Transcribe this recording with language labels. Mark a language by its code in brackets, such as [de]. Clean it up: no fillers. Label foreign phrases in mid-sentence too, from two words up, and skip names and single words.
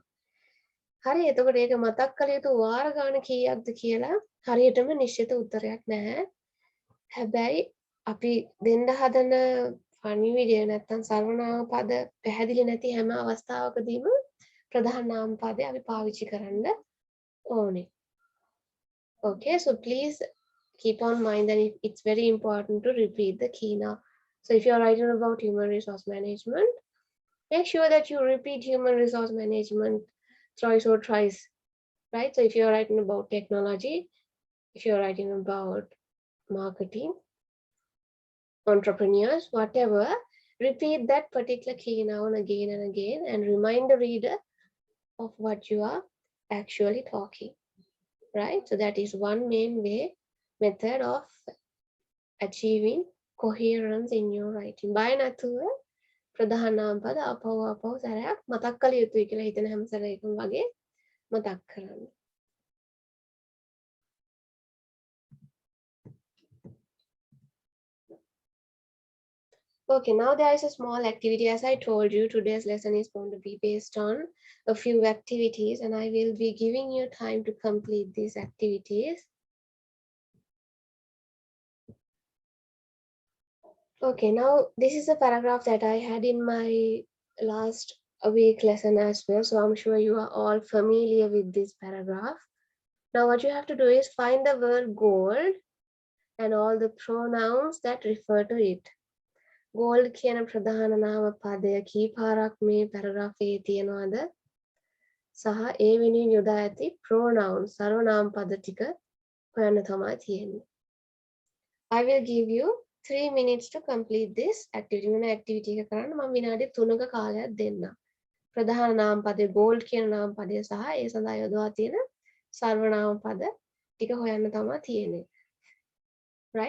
[si] හරි, එතකොට ඒක මතක් කළ යුතු වාර ගාන කීයක්ද කියලා හරියටම නිශ්චිත උත්තරයක් නැහැ. හැබැයි අපි දෙන්න හදන පණිවිඩය නැත්තම් සර්වනාම පද පැහැදිලි නැති හැම අවස්ථාවකදීම ප්‍රධාන නාම පදය අපි පාවිච්චි කරන්න ඕනේ. [en] Okay, so please keep on mind that it's very important to repeat the key noun. So if you're writing about human resource management, make sure that you repeat human resource management twice or thrice, right? So if you're writing about technology, if you're writing about marketing, entrepreneurs, whatever, repeat that particular key noun again and again and remind the reader of what you are actually talking, right? So that is one main method of achieving coherence in your writing. By natural [si] ප්‍රධාන නාම පද අපව සැරයක් මතක් කළ යුතුයි කියලා හිතන හැම සැරයකම වගේ මතක් කරන්න. [en] Okay, now there is a small activity. As I told you, today's lesson is going to be based on a few activities, and I will be giving you time to complete these activities. Okay, now this is a paragraph that I had in my last week lesson as well, so I'm sure you are all familiar with this paragraph. Now what you have to do is find the word gold and all the pronouns that refer to it. [si] Gold කියන ප්‍රධාන නාම පදය කීපාරක් මේ පැරග්‍රාෆ් එකේ තියෙනවද? සහ ඒ වෙනුවෙන් යොදා ඇති pronouns සර්වනාම පද ටික හොයන්න තමයි තියෙන්නේ. [en] I will give you 3 minutes to complete this activity. [si] මේ activity එක කරන්න මම විනාඩි 3ක කාලයක් දෙන්නම්. ප්‍රධාන නාම පදේ gold කියන නාම පදය සහ ඒ සඳහා යොදවා තියෙන සර්වනාම පද ටික හොයන්න තමයි තියෙන්නේ. [en] Right?